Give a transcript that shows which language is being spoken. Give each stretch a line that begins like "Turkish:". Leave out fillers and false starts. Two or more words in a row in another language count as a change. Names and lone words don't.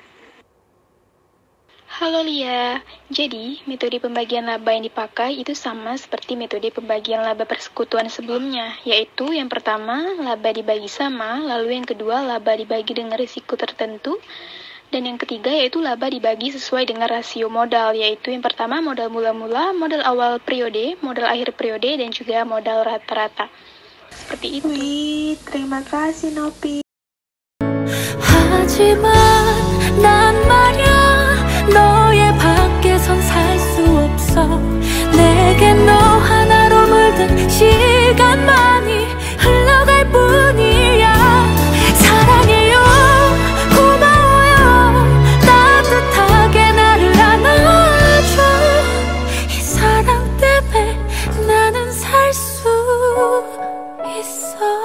Indonesian: Halo Lia, jadi metode pembagian laba yang dipakai itu sama seperti metode pembagian laba persekutuan sebelumnya, yaitu yang pertama laba dibagi sama, lalu yang kedua laba dibagi dengan risiko tertentu, dan yang ketiga yaitu laba dibagi sesuai dengan rasio modal, yaitu yang pertama modal mula-mula, modal awal periode, modal akhir periode, dan juga modal rata-rata. Seperti itu. Wih, terima kasih Nopi.
Korean: 하지만 난 말야 너의 밖에선 살 수 없어 내게 너 하나로 물든 시간만이 흘러갈 뿐이야 사랑해요 고마워요 따뜻하게 나를 안아줘 이 사랑 때문에 나는 살 수 있어